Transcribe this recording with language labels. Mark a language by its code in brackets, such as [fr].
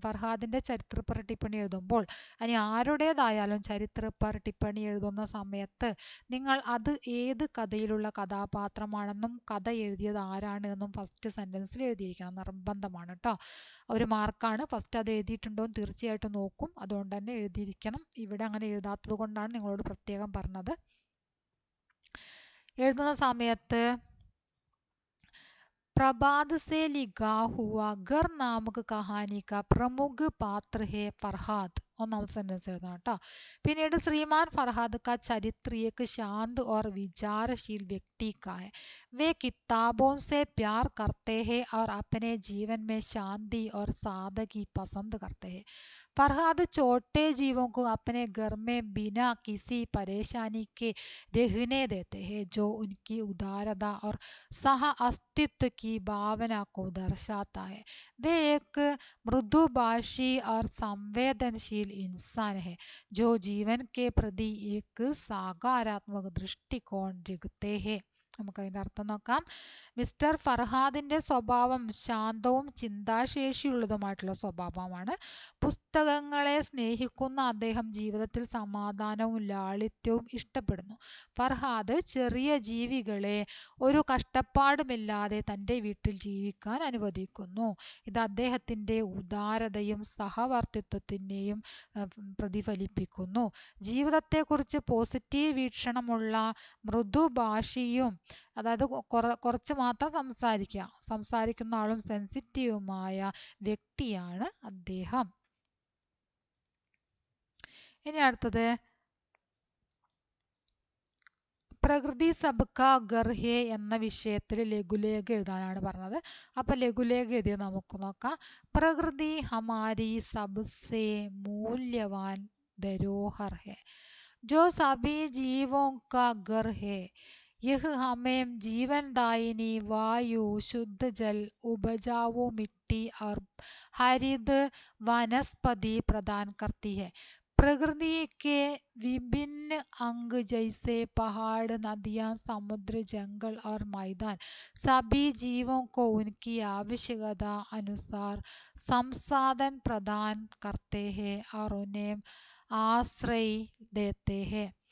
[ml] ഫർഹാദിൻ്റെ ചരിത്ര പർ ടിപ്പണി എഴുതുമ്പോൾ ഇനി ആരുടേതായാലും ചരിത്ര പർ ടിപ്പണി എഴുതുന്ന സമയത്ത് നിങ്ങൾ അത് ഏത് കഥയിലുള്ള കഥാപാത്രമാണെന്നും കഥ എഴുതിയത് ആരാണ് എന്നും ഫസ്റ്റ് സെൻറ്റൻസിൽ എഴുതിയിരിക്കണം. നിർബന്ധമാണ് കേട്ടോ. ഒരു മാർക്കാണ്. ഫസ്റ്റ് അത് എഴുതിയിട്ടുണ്ടോ എന്ന് തീർച്ചയായിട്ടും നോക്കും. അതുകൊണ്ട് തന്നെ എഴുതിയിരിക്കണം. ഇവിടെ അങ്ങനെ എഴുതാത്തത് കൊണ്ടാണ് നിങ്ങളോട് പ്രത്യേകം പറഞ്ഞത്. എഴുതുന്ന സമയത്ത് [hi] प्रभात से लिखा हुआ घर नामक कहानी का प्रमुख पात्र है फरहाद. [ml] ഒന്നാമത്തെ സെൻറ്റൻസ് എഴുതണം കേട്ടോ. പിന്നീട് ശ്രീമാൻ ഫർഹാദ് [hi] का चरित्र एक शांत और विचारशील व्यक्ति का है. वे किताबों से प्यार करते हैं और अपने जीवन में शांति और सादगी पसंद करते हैं. फरहाद छोटे जीवों को अपने घर में बिना किसी परेशानी के रहने देते हैं, जो उनकी उदारता और सह अस्तित्व की भावना को दर्शाता है. वे एक मृदुभाषी और संवेदनशील इंसान है, जो जीवन के प्रति एक सकारात्मक दृष्टिकोण रखते हैं. [ml] നമുക്കതിൻ്റെ അർത്ഥം നോക്കാം. മിസ്റ്റർ ഫർഹാദിൻ്റെ സ്വഭാവം ശാന്തവും ചിന്താശേഷിയുള്ളതുമായിട്ടുള്ള സ്വഭാവമാണ്. പുസ്തകങ്ങളെ സ്നേഹിക്കുന്ന അദ്ദേഹം ജീവിതത്തിൽ സമാധാനവും ലാളിത്യവും ഇഷ്ടപ്പെടുന്നു. ഫർഹാദ് ചെറിയ ജീവികളെ ഒരു കഷ്ടപ്പാടുമില്ലാതെ തൻ്റെ വീട്ടിൽ ജീവിക്കാൻ അനുവദിക്കുന്നു. ഇത് അദ്ദേഹത്തിൻ്റെ ഉദാരതയും സഹവർത്തിത്വത്തിനെയും പ്രതിഫലിപ്പിക്കുന്നു. ജീവിതത്തെക്കുറിച്ച് പോസിറ്റീവ് വീക്ഷണമുള്ള മൃദുഭാഷിയും, അതായത് കുറച്ച് മാത്രം സംസാരിക്കുന്ന ആളും സെൻസിറ്റീവുമായ വ്യക്തിയാണ് അദ്ദേഹം. ഇനി അടുത്തത് [hi] പ്രകൃതി സബ്ക ഘർ ഹേ [ml] എന്ന വിഷയത്തിൽ ലഘുലേഖ എഴുതാനാണ് പറഞ്ഞത്. അപ്പം ലഘുലേഖ എഴുതിയത് നമുക്ക് നോക്കാം. [hi] പ്രകൃതി ഹമാരി സബ്സെ മൂല്യവാൻ ധരോഹർ ഹെ जो सभी जीवों का घर है। यह हमें जीवनदायिनी वायु, शुद्ध जल, उपजाऊ मिट्टी और हरित वनस्पति प्रदान करती है। प्रकृति के विभिन्न अंग जैसे पहाड़, नदियाँ, समुद्र, जंगल और मैदान सभी जीवों को उनकी आवश्यकता अनुसार संसाधन प्रदान करते हैं और उन्हें आश्रय देते हैं।